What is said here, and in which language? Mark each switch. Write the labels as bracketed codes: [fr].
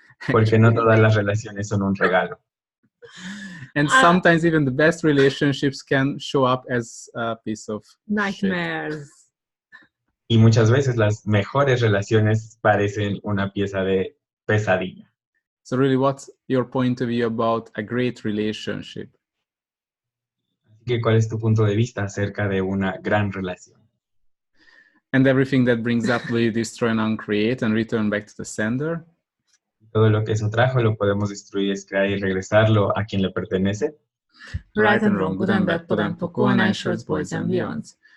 [es] Porque no todas las relaciones son un regalo. [en] And sometimes even the best relationships can show up as a piece of Nightmares. [es] Y muchas veces las mejores relaciones parecen una pieza de pesadilla. [en] So really, what's your point of view about a great relationship? [es] Así que, ¿cuál es tu punto de vista acerca de una gran relación? [en] And everything that brings up, will you destroy and uncreate and return back to the sender? [es] Todo lo que eso trajo lo podemos destruir, descrear y regresarlo a quien le pertenece. [en] Right and wrong, good and bad, pod and poco, nine shorts, boys and beyonds.